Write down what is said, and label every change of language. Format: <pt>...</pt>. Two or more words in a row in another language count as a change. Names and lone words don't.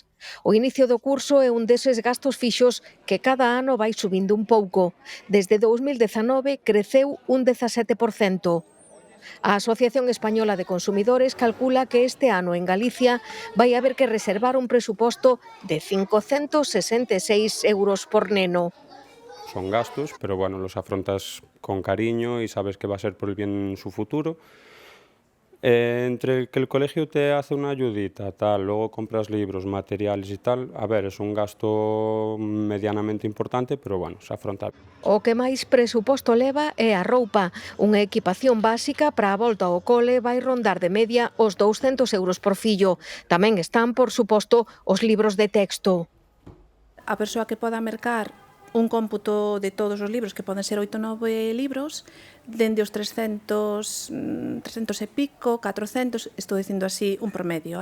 <gl>O inicio do curso é un deses gastos fixos que cada ano vai subindo un pouco. Desde 2019 creceu un 17%. A Asociación Española de Consumidores calcula que este ano en Galicia vai haber que reservar un presuposto de 566 euros por neno.</gl> <es>Son gastos, pero bueno, los afrontas con cariño y sabes que va a ser por el bien en su futuro. Entre que el colegio te hace una ayudita, tal, luego compras libros, materiales y tal, a ver, es un gasto medianamente importante, pero bueno, se afronta.</es> <gl>O que máis presuposto leva é a roupa. Unha equipación básica para a volta ao cole vai rondar de media os 200 euros por fillo. Tamén están, por suposto, os libros de texto. A persoa que poda mercar un cómputo de todos os libros, que poden ser 8 ou 9 libros, dende os 300 e pico, 400, estou dicindo así un promedio.</gl>